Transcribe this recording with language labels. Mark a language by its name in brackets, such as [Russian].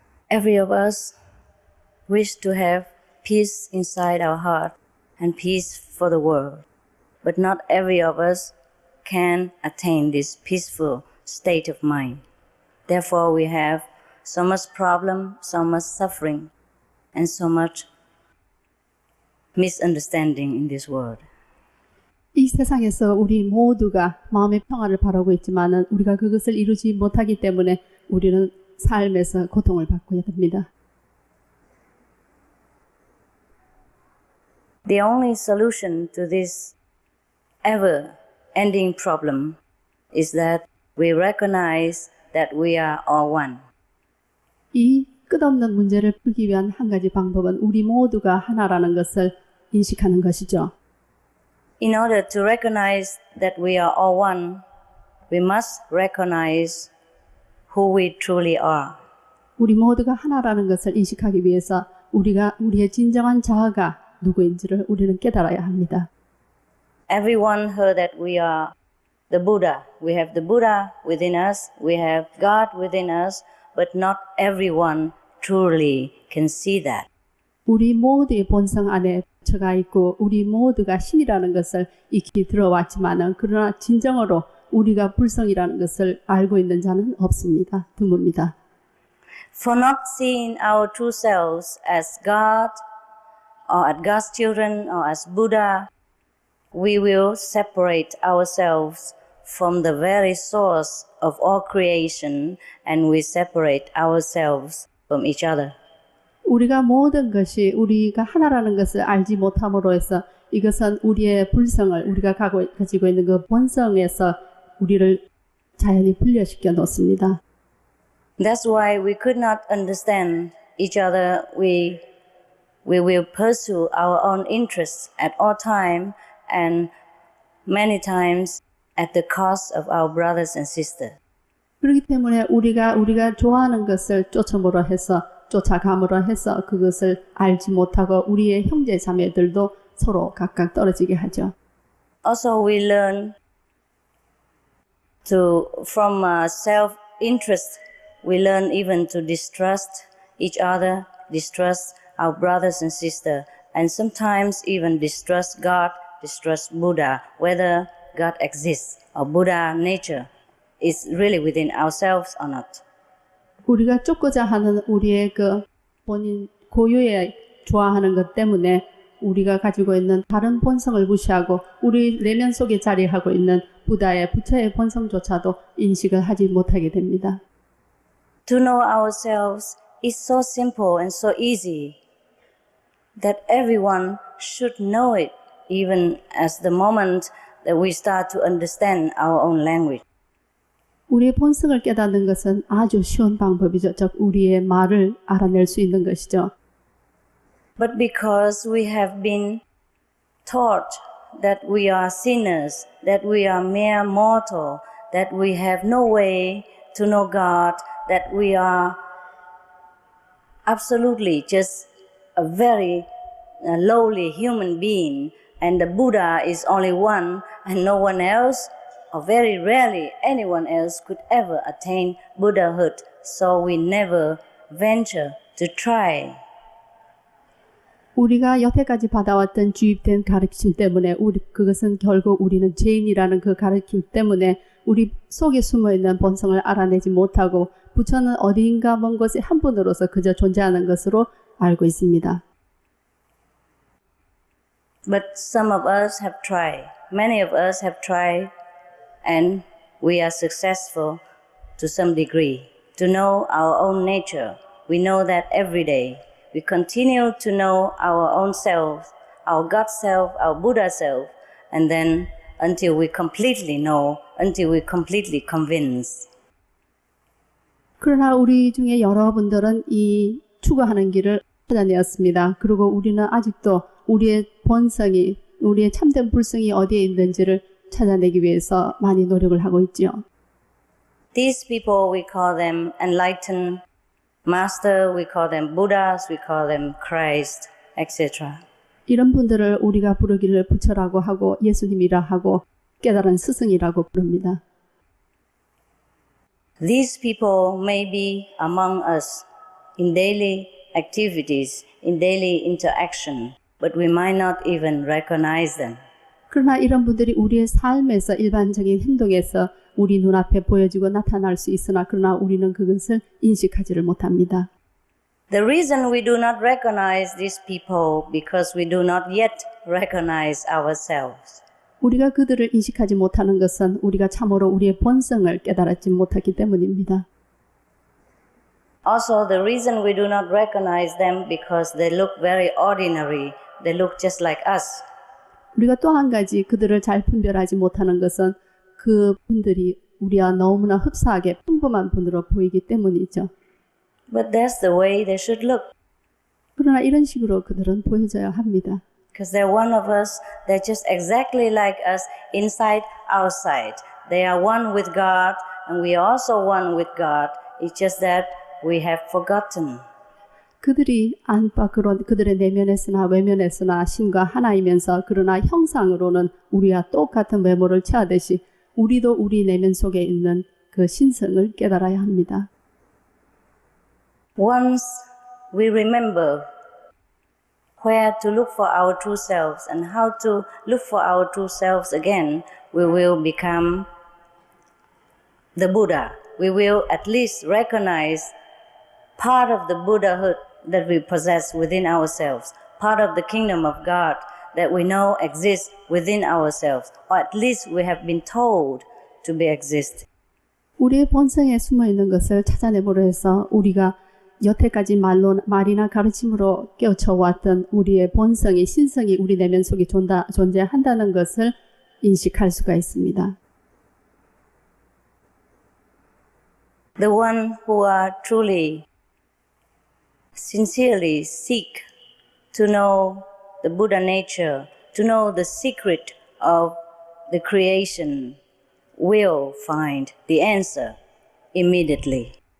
[English] Every of us wish to have peace inside our heart and peace for the world. But not every of us can attain this peaceful state of mind. Therefore, we have so much problem, so much suffering, and so much misunderstanding in this world. [Korean] 이 세상에서 우리 모두가 마음의 평화를 바라고 있지만은 우리가 그것을 이루지 못하기 때문에 우리는 삶에서 고통을 받고 됩니다. [English] The only solution to this ever-ending problem is that we recognize that we are all one. [Korean] 이 끝없는 문제를 풀기 위한 한 가지 방법은 우리 모두가 하나라는 것을 인식하는 것이죠. [English] In order to recognize that we are all one, we must recognize who we truly are. [Korean] 우리 모두가 하나라는 것을 인식하기 위해서 우리의 진정한 자아가 누구인지를 우리는 깨달아야 합니다. [English] Everyone heard that we are the Buddha. We have the Buddha within us, we have God within us, but not everyone truly can see that. [Korean] 우리 모두의 본성 안에 저가 있고 우리 모두가 신이라는 것을 익히 들어왔지만은 그러나 진정으로 우리가 불성이라는 것을 알고 있는 자는 없습니다. 드뭅니다. [English] For not seeing our true selves as God or as God's children or as Buddha, we will separate ourselves from the very source of all creation and we separate ourselves from each other. [Korean] 우리가 모든 것이 우리가 하나라는 것을 알지 못함으로 해서 이것은 우리의 불성을 우리가 가지고 있는 그 본성에서 우리를 자연히 분리시켜 놓습니다. [English] That's why we could not understand each other. We will pursue our own interests at all time and many times at the cost of our brothers and sisters. [Korean] 그렇기 때문에 우리가 좋아하는 것을 쫓아감으로 해서 그것을 알지 못하고 우리의 형제 자매들도 서로 각각 떨어지게 하죠. [English] Also, we learn from self-interest, we learn even to distrust each other, distrust our brothers and sisters, and sometimes even distrust God, distrust Buddha, whether God exists or Buddha nature is really within ourselves or not. [Korean] 우리가 쫓고자 하는 우리의 그 본인 고유의 좋아하는 것 때문에 우리가 가지고 있는 다른 본성을 무시하고 우리 내면 속에 자리하고 있는 부다의 부처의 본성조차도 인식을 하지 못하게 됩니다. [English] To know ourselves is so simple and so easy that everyone should know it, even as the moment that we start to understand our own language. [Korean] 우리의 본성을 깨닫는 것은 아주 쉬운 방법이죠. 즉 우리의 말을 알아낼 수 있는 것이죠. [English] But because we have been taught that we are sinners, that we are mere mortal, that we have no way to know God, that we are absolutely just a very lowly human being, and the Buddha is only one, and no one else, or very rarely anyone else, could ever attain Buddhahood. So we never venture to try. [Korean] 우리가 여태까지 받아왔던 주입된 가르침 때문에 그것은 결국 우리는 죄인이라는 그 가르침 때문에 우리 속에 숨어있는 본성을 알아내지 못하고 부처는 어디인가 먼 곳에 한 분으로서 그저 존재하는 것으로 알고 있습니다. [English] But some of us have tried. Many of us have tried, and we are successful to some degree to know our own nature. We know that every day. We continue to know our own self, our God self, our Buddha self, and then until we completely know, until we completely convince. [Korean] 그러나 우리 중에 여러분들은 이 추구하는 길을 찾아내었습니다. 그리고 우리는 아직도 우리의 본성이, 우리의 참된 불성이 어디에 있는지를 찾아내기 위해서 많이 노력을 하고 있지요. [English] These people, we call them enlightened master, we call them Buddhas, we call them Christ, etc. [Korean] 이런 분들을 우리가 부르기를 부처라고 하고 예수님이라 하고 깨달은 스승이라고 부릅니다. [English] These people may be among us in daily activities, in daily interaction, but we might not even recognize them. [Korean] 그러나 이런 분들이 우리의 삶에서 일반적인 행동에서 우리 눈앞에 보여지고 나타날 수 있으나 그러나 우리는 그것을 인식하지를 못합니다. [English] The reason we do not recognize these people because we do not yet recognize ourselves. [Korean] 우리가 그들을 인식하지 못하는 것은 우리가 참으로 우리의 본성을 깨달았지 못하기 때문입니다. [English] Also, the reason we do not recognize them because they look very ordinary. They look just like us. [Korean] 우리가 또 한 가지 그들을 잘 분별하지 못하는 것은 그 분들이 우리와 너무나 흡사하게 평범한 분으로 보이기 때문이죠. [English] But that's the way they should look. [Korean] 그러나 이런 식으로 그들은 보여져야 합니다. [English] Because they're one of us, they're just exactly like us, inside, outside. They are one with God, and we are also one with God. It's just that we have forgotten. [Korean] 그들이 안팎으로 그들의 내면에서나 외면에서나 신과 하나이면서 그러나 형상으로는 우리와 똑같은 외모를 취하듯이 우리도 우리 내면 속에 있는 그 신성을 깨달아야 합니다. [English] Once we remember where to look for our true selves and how to look for our true selves again, we will become the Buddha. We will at least recognize part of the Buddhahood that we possess within ourselves, part of the kingdom of God that we know exists within ourselves, or at least we have been told to be exist. [Korean] 우리의 본성에 숨어 있는 것을 찾아내보려 해서 우리가 여태까지 말이나 가르침으로 깨우쳐왔던 우리의 본성이 신성이 우리 내면 속에 존재한다는 것을 인식할 수가 있습니다. [English] The one who are truly, sincerely seek to know the Buddha nature, to know the secret of the creation, will find the answer immediately.